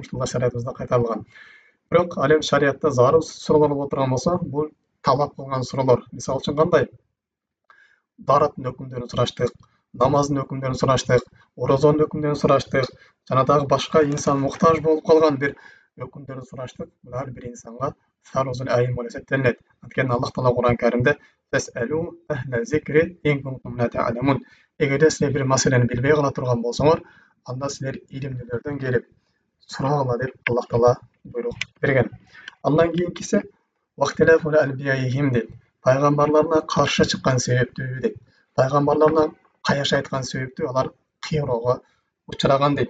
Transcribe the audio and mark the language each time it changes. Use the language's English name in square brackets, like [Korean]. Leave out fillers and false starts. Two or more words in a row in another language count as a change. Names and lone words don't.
[Kyrgyz] Ушулар шариятыбызда кайтарылган. Бирок ал эми шариятта зарыл суроолор боло турган болсо, бул талап кылган суроолор. Мисалы үчүн кандай? Дараттын өкүмдөрүн сураштык, намаздын өкүмдөрүн сураштык, орозонун өкүмдөрүн сураштык, жана дагы башка инсан муктаж болуп калган бир өкүмдөрүн сураштык. Булар бир инсанга [Arabic] فرض العين [Kyrgyz] болуп эсептелинет. Анткени Аллах таала Кур'ан Каримде [Arabic] "فاسألوا أهل الذكر إن كنتم لا تعلمون". [Kyrgyz] Эгерде силер бир маселени билбей кала турган болсоңор, анда силер илимдүүлөрдөн келип сурагыла деп Аллах таала буйрук берген. Андан кийинкиси [Arabic] واختلاف أنبيائهم [Kyrgyz] дейт. Пайгамбарларына каршы чыккан себептүү дейт. Пайгамбарларына каяш айткан себептүү алар кыйроого учураган дейт.